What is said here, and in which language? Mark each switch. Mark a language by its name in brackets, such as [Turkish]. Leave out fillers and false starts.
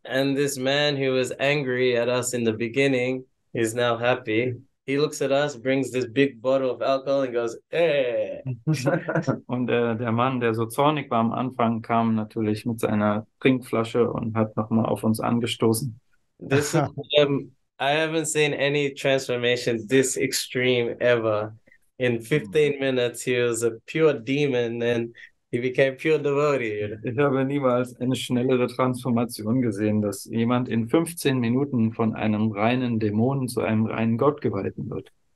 [English] And this man who was angry at us in the beginning is now happy. He looks at us, brings this big bottle of alcohol and goes, hey. [German] Und der Mann, der so zornig war am Anfang, kam natürlich mit seiner Trinkflasche und hat nochmal auf uns angestoßen. [English] This is, I haven't seen any transformation this extreme ever. In 15 minutes, he was a pure demon and he became pure devotee. [German] Ich habe niemals eine schnellere Transformation gesehen, dass jemand in 15 Minuten von einem reinen Dämon zu einem reinen Gott geweihten wird.